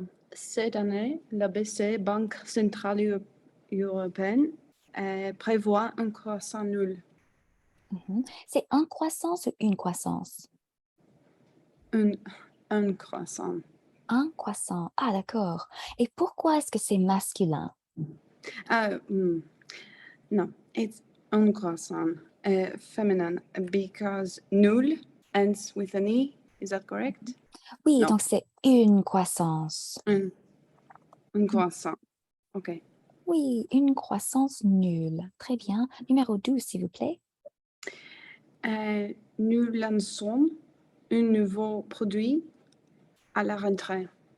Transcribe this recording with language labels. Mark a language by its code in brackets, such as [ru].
[fr] Cette année, la BCE, Banque centrale européenne, prévoit un croissant nul. C'est un croissance ou une croissance? Un croissant. Un croissant. Ah, d'accord. Et pourquoi est-ce que c'est masculin? [en] No, it's [fr] un croissant [en] feminine because nul ends with an E. Is that correct? [fr] Oui, Non. donc c'est une croissance. Un croissant. OK. Oui, une croissance nulle. Très bien. Numéro 12, s'il vous plaît. Nous lançons un nouveau produit à la rentrée.